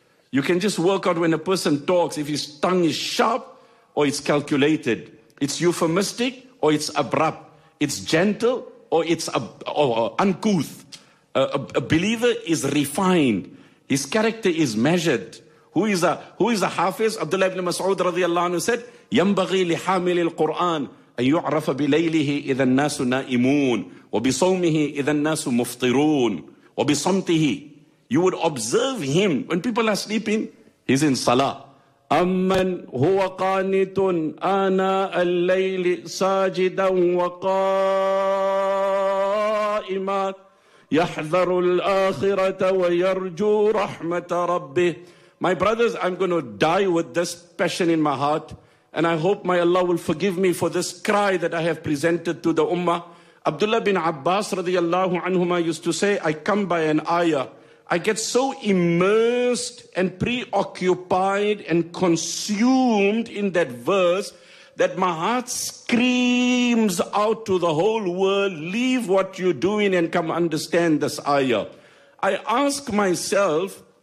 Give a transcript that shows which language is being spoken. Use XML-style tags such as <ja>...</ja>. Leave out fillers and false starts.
<en>You can just work out when a person talks, if his tongue is sharp or it's calculated. It's euphemistic or it's abrupt. It's gentle or it's uncouth. A believer is refined. His character is measured. Who is a hafiz? Abdullah ibn Mas'ud radiallahu anhu said,</en> <ar>ينبغي لحامل القرآن أن يعرف بليله إذا الناس نائمون وبصومه إذا الناس مفطرون وبصمته.</ar> <en>You would observe him when people are sleeping. He's in salah.</en> <ar>أمن هو قانت آناء الليل ساجدا وقائما يحذر الآخرة ويرجو رحمة ربه.</ar> <en>My brothers, I'm going to die with this passion in my heart. And I hope my Allah will forgive me for this cry that I have presented to the Ummah. Abdullah bin Abbas radiallahu anhuma used to say, I come by an ayah. I get so immersed and preoccupied and consumed in that verse that my heart screams out to the whole world, leave what you're doing and come understand this ayah. I ask myself,</en>